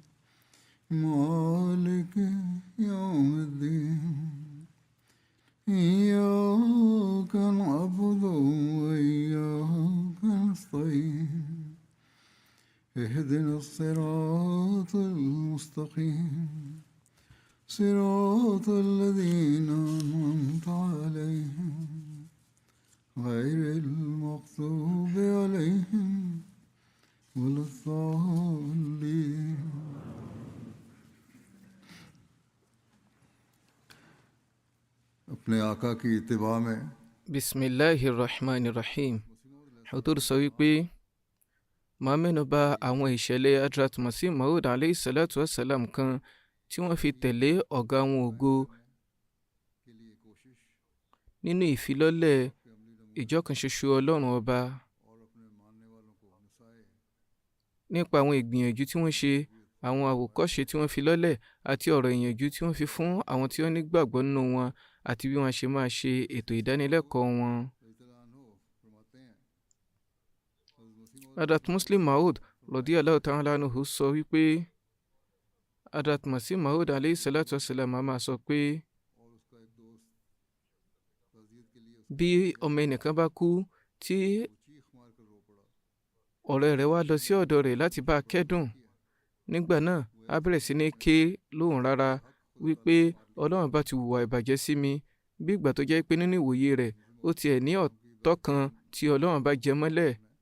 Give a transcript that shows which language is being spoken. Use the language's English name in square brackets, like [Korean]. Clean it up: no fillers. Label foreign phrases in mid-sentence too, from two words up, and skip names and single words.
[Arabic] مالك يوم الدين إياك نعبد وإياك نستعين اهدنا الصراط المستقيم صراط الذين أنعمت عليهم غير المغضوب عليهم ولا الضالين [Urdu] اپنے آقا کی اتباع میں [Arabic] Bismillahirrahmanirrahim. [Yoruba] Hudur sọ wípé máa mẹ́nuba àwọn ìṣẹ̀lẹ̀ Hadrat Masih Maud [Arabic] عليه الصلاة والسلام [Yoruba] kan tí wọ́n fi tẹ̀lé ọ̀gá wọn ògo nínú ìfilọ́lẹ̀ ìjọkànṣoṣo Ọlọ́run ọba, nípa àwọn ìgbìyànjú tí wọ́n ṣe, àwọn àwòkọ́ṣe tí wọ́n fi lọ́lẹ̀ àti ọ̀rọ̀ ìyànjú tí wọ́n fi fún àwọn tí wọ́n nígbàgbọ́ nínú wọn àti bí wọ́n ṣe máa ṣe ètò ìdánilẹ́kọ̀ọ́ wọn. Hadrat Muslim Maud [Arabic] رضي الله تعالى عنه [Yoruba] sọ wípé Hadrat Masih Maud [Arabic] عليه الصلاة والسلام [Yoruba] máa sọ pé bí ọmọ ẹnìkan bá kú tí ọ̀rẹ́ rẹ̀ wá lọ sí ọ̀dọ̀ rẹ̀ láti bá a kẹ́dùn, nígbà náà á bẹ̀rẹ̀ sí ní ké lóhùn rárá wípé Ọlọ́run bá ti hùwà ìbàjẹ́ sí mi, bí ìgbà tó jẹ́ pé nínú ìwòye rẹ̀ ó tiẹ̀ ní ọ̀tọ̀ kan tí Ọlọ́run bá jẹ mọ́lẹ̀.